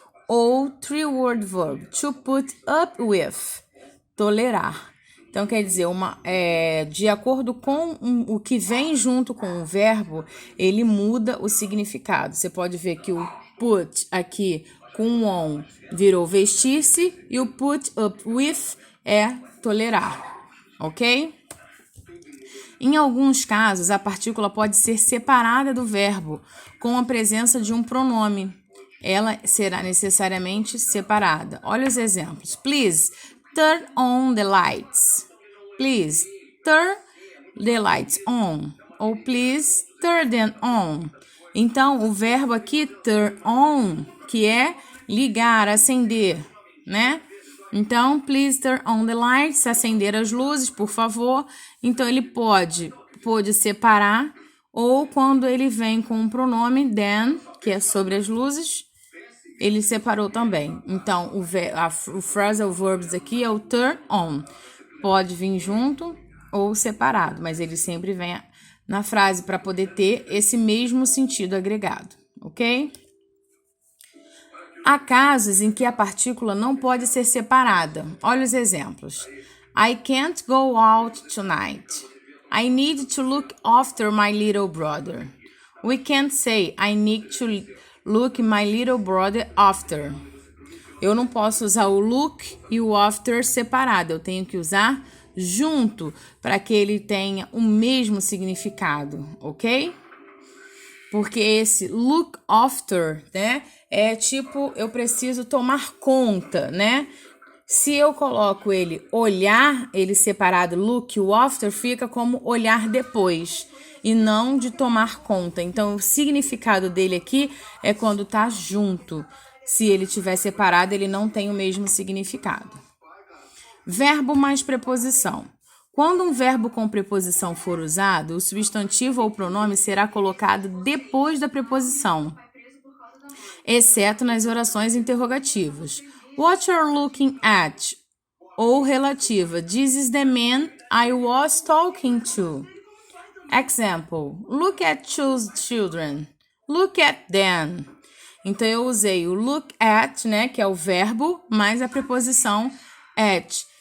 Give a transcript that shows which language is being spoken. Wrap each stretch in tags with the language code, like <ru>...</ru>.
<en>Ou three-word verb, to put up with, tolerar.</en> <pt>Então, quer dizer, de acordo com o que vem junto com o verbo, ele muda o significado. Você pode ver que o put aqui com on virou vestir-se e o put up with é tolerar, ok? Em alguns casos, a partícula pode ser separada do verbo com a presença de um pronome. Ela será necessariamente separada. Olha os exemplos.</pt> <en>Please turn on the lights. Please turn the lights on. Ou please turn them on.</en> <pt>Então, o verbo aqui, turn on, que é ligar, acender, né? Então, please turn on the lights, acender as luzes, por favor. Então, ele pode separar, ou quando ele vem com um pronome then, que é sobre as luzes, ele separou também. Então, o phrasal verbs aqui é o turn on. Pode vir junto ou separado, mas ele sempre vem na frase para poder ter esse mesmo sentido agregado, ok? Há casos em que a partícula não pode ser separada.</pt> <en>Olha os exemplos. I can't go out tonight. I need to look after my little brother. We can't say I need to look my little brother after.</en> <pt>Eu não posso usar o look e o after separado. Eu tenho que usar junto para que ele tenha o mesmo significado, ok? Porque esse look after, né, é tipo, eu preciso tomar conta, né? Se eu coloco ele olhar, ele separado, look, o after fica como olhar depois e não de tomar conta. Então, o significado dele aqui é quando tá junto. Se ele tiver separado, ele não tem o mesmo significado. Verbo mais preposição. Quando um verbo com preposição for usado, o substantivo ou pronome será colocado depois da preposição, exceto nas orações interrogativas.</pt> <en>What you're looking at, ou relativa. This is the man I was talking to. Example: look at those children. Look at them.</en> <pt>Então, eu usei o look at, né, que é o verbo, mais a preposição at.</pt>